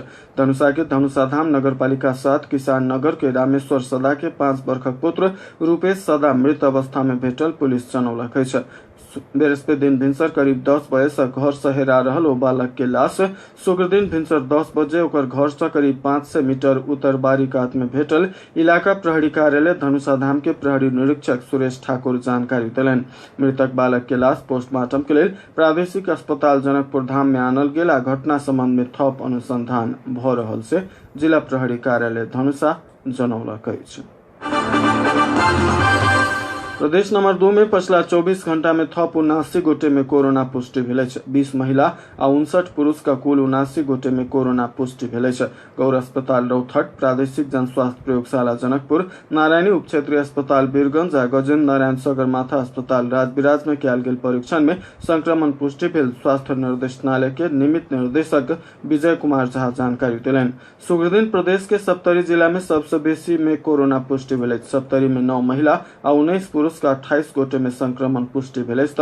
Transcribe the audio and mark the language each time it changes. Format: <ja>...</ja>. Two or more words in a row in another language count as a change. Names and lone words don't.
<mai>धनुषा के धनुषाधाम नगरपालिका 7 किसान नगर के रामेश्वर सदा के 5 वर्षक पुत्र रूपेश सदा मृत अवस्था में भेटल पुलिस जनौलक अछि। बृहस्पति दिन भिनसर करीब 10 बजे से घर से हेरा रहल ओ बालक के लाश शुक्र दिन भिनसर 10 बजे ओकर घर से करीब 500 मीटर उत्तर बारी कात में भेटल इलाका प्रहरी कार्यालय धनुषाधाम के प्रहरी निरीक्षक सुरेश ठाकुर जानकारी देलनि। मृतक बालक के लाश पोस्टमार्टम के लेल प्रादेशिक अस्पताल जनकपुर धाम में आनल गेल आ घटना संबंध में थप अनुसंधान भ रहल से जिला प्रहरी कार्यालय धनुषा जनौलक अछि। प्रदेश नंबर 2 में पिछला 24 घंटा में थप 79 गोटे में कोरोना पुष्टि भेल अछि। 20 महिला आ 59 पुरुष का कुल 79 गोटे में कोरोना पुष्टि भेल अछि। गौर अस्पताल रौथट, प्रादेशिक जन स्वास्थ्य प्रयोगशाला जनकपुर, नारायणी उप क्षेत्रीय अस्पताल वीरगंज आ गजेन्द्र नारायण सगरमाथा अस्पताल राजविराज में कयल गेल परीक्षण में संक्रमण पुष्टि भेल। स्वास्थ्य निर्देशनालय के निमित निर्देशक विजय कुमार झा जानकारी देलनि। शुक्र दिन प्रदेश के सप्तरी जिला में सबसे बेसी में कोरोना पुष्टि भेल अछि। सप्तरी में 9 महिला आ 19 पुरुष का 28 गोटे में संक्रमण पुष्टि भेल अछि।</mai>